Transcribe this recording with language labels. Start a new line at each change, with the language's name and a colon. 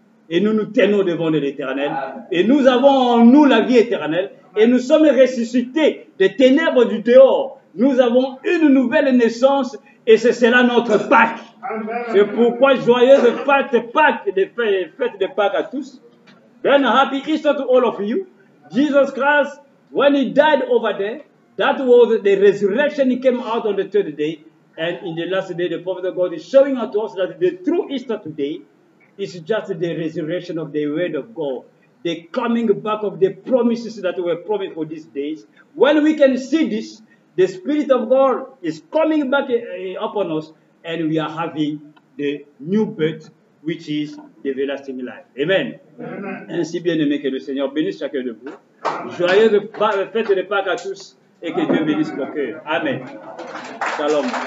French: Et nous nous tenons devant l'Éternel. Et nous avons en nous la vie éternelle. Et nous sommes ressuscités des ténèbres du dehors. Nous avons une nouvelle naissance. Et c'est cela notre Pâque. C'est pourquoi joyeuse fête de Pâques à tous.
English: Then happy Easter to all of you. Jesus Christ, when he died over there, that was the resurrection. He came out on the third day. And in the last day, the prophet of God is showing us that the true Easter today is just the resurrection of the word of God, the coming back of the promises that were promised for these days. When we can see this, the Spirit of God is coming back upon us, and we are having the new birth, which is the everlasting life. Amen. Amen.
French: Ainsi bien aimé, que le Seigneur bénisse chacun de vous. Joyeuse fête de Pâques à tous, et que Dieu bénisse vos cœurs. Amen. Shalom.